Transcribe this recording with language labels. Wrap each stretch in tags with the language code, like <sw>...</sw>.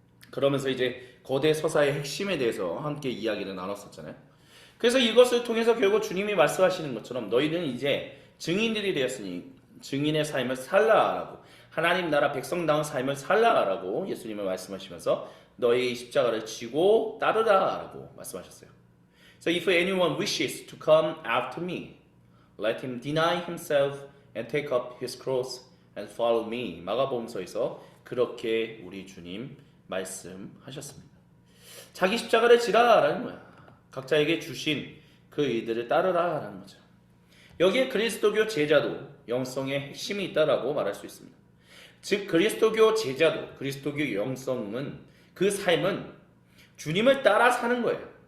<ko>그러면서 이제 거대 서사의 핵심에 대해서 함께 이야기를 나눴었잖아요. 그래서 이것을 통해서 결국 주님이 말씀하시는 것처럼 너희는 이제 증인들이 되었으니 증인의 삶을 살라라고, 하나님 나라 백성다운 삶을 살라라고 예수님을 말씀하시면서 너희 십자가를 지고 따르라라고 말씀하셨어요.</ko> <en>So if anyone wishes to come after me, let him deny himself and take up his cross and follow me.</en> <ko>마가복음서에서 그렇게 우리 주님 말씀하셨습니다. 자기 십자가를 지라라는 거야. 각자에게 주신 그 일들을 따르라라는 거죠. 여기에 그리스도교 제자도 영성의 핵심이 있다라고 말할 수 있습니다. 즉 그리스도교 제자도 그리스도교 영성은 그 삶은 주님을 따라 사는 거예요.</ko>